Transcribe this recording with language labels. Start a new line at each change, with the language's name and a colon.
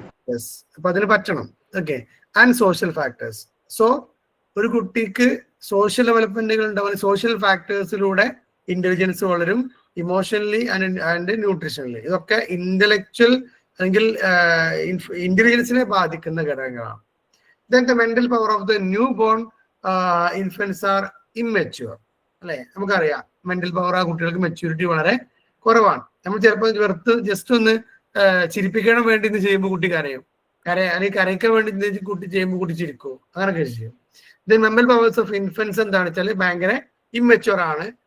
Malayalam: Yes, അപ്പൊ അതിന് പറ്റണം.
English: Okay, and social factors.
Malayalam: So ഒരു കുട്ടിക്ക് സോഷ്യൽ ഡെവലപ്മെന്റുകൾ ഉണ്ടാവുന്ന സോഷ്യൽ ഫാക്ടേഴ്സിലൂടെ ഇന്റലിജൻസ് വളരും,
English: Emotionally and nutritionally.
Malayalam: ഇതൊക്കെ ഇന്റലക്ച്വൽ അല്ലെങ്കിൽ ഇന്റലിജൻസിനെ ബാധിക്കുന്ന ഘടകങ്ങളാണ്.
English: Then the mental power of the newborn infants are immature.
Malayalam: അല്ലെ, നമുക്കറിയാം മെന്റൽ പവർ ആ കുട്ടികൾക്ക് മെച്യൂരിറ്റി വളരെ കുറവാണ്. നമ്മൾ ചിലപ്പോൾ വെറുത്ത് ജസ്റ്റ് ഒന്ന് ചിരിപ്പിക്കാൻ വേണ്ടി ഇന്ന് ചെയ്യുമ്പോൾ കുട്ടി കരയും, അല്ലെങ്കിൽ കരയ്ക്കാൻ വേണ്ടി കുട്ടി ചെയ്യുമ്പോൾ കുട്ടി ചിരിക്കും, അങ്ങനെയൊക്കെ ചെയ്യും. Then
English: mental powers of infants
Malayalam: എന്താണെന്ന് വെച്ചാൽ ഭയങ്കര ഇമ്മച്യൂർ ആണ്.